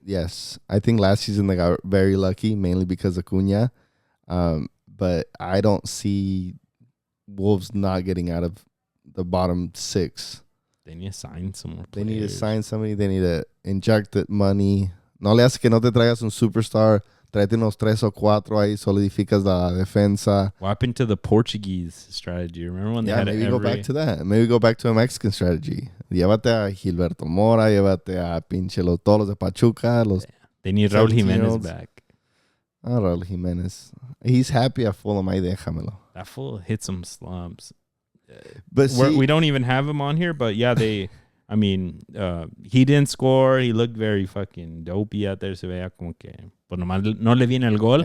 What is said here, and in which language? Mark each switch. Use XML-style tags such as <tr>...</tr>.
<en>Yes, I think last season they got very lucky, mainly because of Cunha. But I don't see Wolves not getting out of the bottom 6. They need to sign some more players. They need to sign somebody. They need to inject the money.</en> <es>No le hace que no te traigas un superstar. Tráete unos 3 o 4 ahí. Solidificas la defensa.</es> <en>What happened to the Portuguese strategy? Remember when they had maybe go back to that. Maybe go back to a Mexican strategy.</en> <es>Llévate a Gilberto Mora. Llévate a todos los de Pachuca.</es> <en>They need Raúl Jiménez back. Raúl Jiménez. He's happy at Fulham.</en> <es>Ahí déjamelo.</es> <en>That fool hit some slumps. But we don't even have him on here. But yeah, they... I mean, he didn't score. He looked very fucking dopey out there.</en> <es>Se veía como que pues nomás no le viene el gol.</es>